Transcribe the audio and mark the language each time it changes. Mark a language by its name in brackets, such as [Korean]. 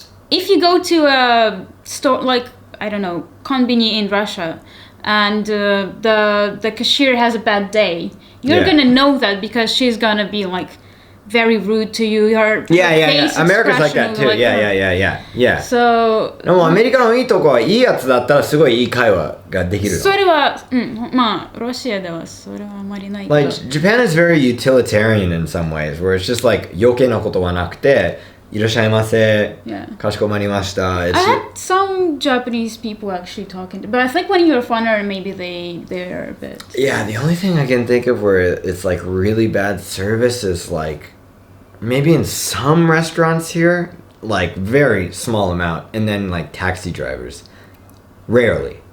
[English] If you go to a store I don't know, konbini in Russia, and the cashier has a bad day, you're gonna know that because she's gonna be very rude to you. Yeah. America's like that too. Yeah. So [Japanese] でもアメリカのいいとこはいいやつだったらすごいいい会話ができるの。それはまあロシアではそれはあまりないけど。 [English] Like Japan is very utilitarian in some ways, where it's just like [Japanese] 余計なことはなくて、いらっしゃいませ、かしこまりました。 [English] I had some Japanese people actually talking, but I think when you're a foreigner, maybe they're a bit. Yeah, the only thing I can think of where it's like really bad service is like maybe in some restaurants here, like very small amount, and then like taxi drivers, rarely.